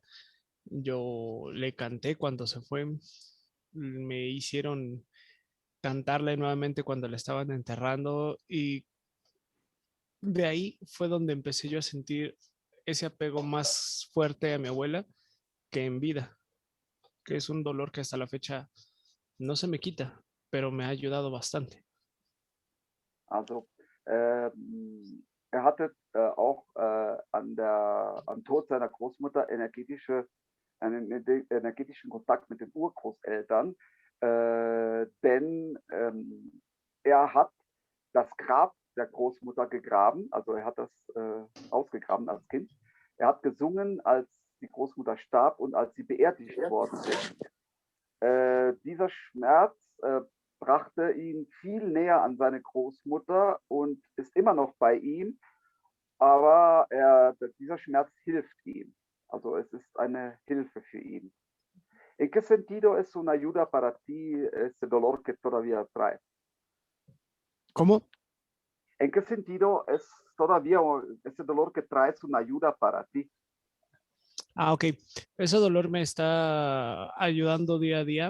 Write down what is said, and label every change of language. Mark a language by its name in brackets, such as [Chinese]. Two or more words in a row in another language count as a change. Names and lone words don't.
[Spanish] Yo le canté cuando se fue, me hicieron cantarle nuevamente cuando la estaban enterrando y de ahí fue donde empecé yo a sentir ese apego más fuerte a mi abuela que en vida, que es un dolor que hasta la fecha no se me quita, pero me ha ayudado bastante. [German] Also, er hatte auch am Tod seiner Großmutter einen energetischen Kontakt mit den Urgroßeltern, denn er hat das Grab der Großmutter gegraben, also er hat das ausgegraben als Kind. Er hat gesungen, als die Großmutter starb und als sie beerdigt worden ist. Dieser Schmerz brachte ihn viel näher an seine Großmutter und ist immer noch bei ihm, aber dieser Schmerz hilft ihm. Also es ist eine Hilfe für ihn. [Spanish] ¿En qué sentido es una ayuda para ti ese dolor que todavía trae? ¿Cómo? ¿En qué sentido es todavía ese dolor que traes una ayuda para ti? Ah, ok. Ese dolor me está ayudando día a día.